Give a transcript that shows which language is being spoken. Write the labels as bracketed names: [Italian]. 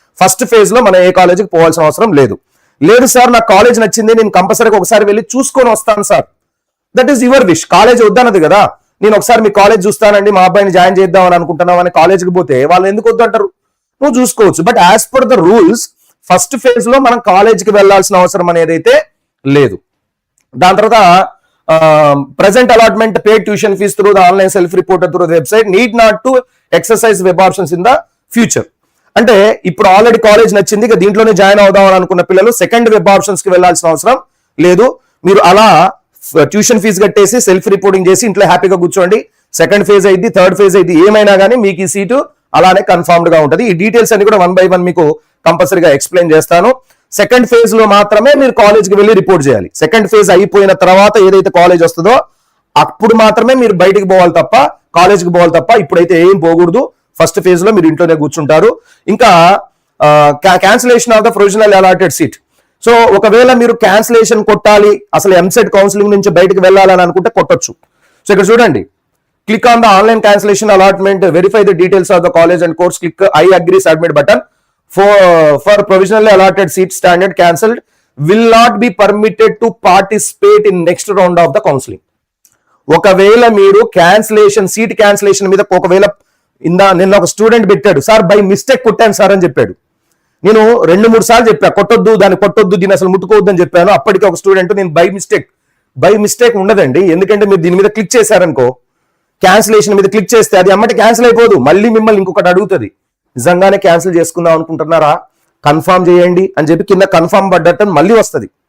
[Telugu] First phase లో మనం ఏ కాలేజీకి పోవాల్సిన అవసరం లేదు. సార్ నాకు కాలేజ్ నచ్చింది, నేను కంపల్సరీగా ఒకసారి వెళ్ళి చూసుకొని వస్తాను sir, [English] That is your wish. [Telugu] College వద్దన్నది కదా, నేను ఒకసారి మీ కాలేజ్ చూస్తానండి, మా అబ్బాయిని జాయిన్ చేద్దాం అని అనుకుంటున్నావు అని కాలేజ్కి పోతే వాళ్ళు ఎందుకు వద్దంటారు, నువ్వు చూసుకోవచ్చు. [English] but as per the rules [Telugu] first phase లో మనం కాలేజ్కి వెళ్లాల్సిన అవసరం అనేది అయితే లేదు. దాని తర్వాత [English] present allotment paid tuition fees through the online self reported through the website need not to exercise web options in the future. [Telugu] అంటే ఇప్పుడు ఆల్రెడీ కాలేజ్ నచ్చింది, ఇక దీంట్లోనే జాయిన్ అవుదాం అని అనుకున్న పిల్లలు సెకండ్ వెబ్ ఆప్షన్స్ కి వెళ్లాల్సిన అవసరం లేదు. మీరు అలా ట్యూషన్ ఫీజు కట్టేసి సెల్ఫ్ రిపోర్టింగ్ చేసి ఇంట్లో హ్యాపీగా కూర్చోండి. సెకండ్ ఫేజ్ అయింది, థర్డ్ ఫేజ్ అయింది, ఏమైనా కానీ మీకు ఈ సీటు అలానే కన్ఫర్మ్డ్ గా ఉంటుంది. ఈ డీటెయిల్స్ అన్ని కూడా 1 by 1 మీకు కంపల్సరీగా ఎక్స్ప్లెయిన్ చేస్తాను. సెకండ్ ఫేజ్ లో మాత్రమే మీరు కాలేజ్కి వెళ్ళి రిపోర్ట్ చేయాలి. సెకండ్ ఫేజ్ అయిపోయిన తర్వాత ఏదైతే కాలేజ్ వస్తుందో అప్పుడు మాత్రమే మీరు బయటికి పోవాలి తప్ప, కాలేజ్కి పోవాలి తప్ప, ఇప్పుడైతే ఏం పోకూడదు. ఫస్ట్ ఫేజ్ లో మీరు ఇంట్లోనే కూర్చుంటారు. ఇంకా [English] Cancellation of the provisional allotted seat. [Telugu] So ఒకవేళ మీరు క్యాన్సిలేషన్ కొట్టాలి, అసలు ఎంసెట్ కౌన్సిలింగ్ నుంచి బయటకు వెళ్ళాలని అనుకుంటే కొట్టొచ్చు. సో ఇక్కడ చూడండి, [English] Click on the online cancellation allotment, verify the details of the college and course, click I agree submit button. For provisionally allotted seat standard cancelled will not be permitted to participate in next round of the counseling. [Telugu] ఒకవేళ మీరు cancellation seat cancellation మీద ఒకవేళ నిన్న ఒక student పెట్టాడు, sir by mistake కొట్టాను sir అని చెప్పాడు. నేను 2-3 సార్లు చెప్పా, కొట్టొద్దు, దాన్ని కొట్టొద్దు, దీన్ని అసలు ముట్టుకోవద్దు అని చెప్పాను. అప్పటికి ఒక స్టూడెంట్ నేను బై మిస్టేక్ ఉండదండి, ఎందుకంటే మీరు దీని మీద క్లిక్ చేశారనుకో, క్యాన్సిలేషన్ మీద క్లిక్ చేస్తే అది అమ్మటి క్యాన్సిల్ అయిపోదు, మళ్ళీ మిమ్మల్ని ఇంకొకటి అడుగుతుంది, నిజంగానే క్యాన్సిల్ చేసుకుందాం అనుకుంటున్నారా, కన్ఫర్మ్ చేయండి అని చెప్పి కింద కన్ఫర్మ్ బటన్ మళ్ళీ వస్తుంది.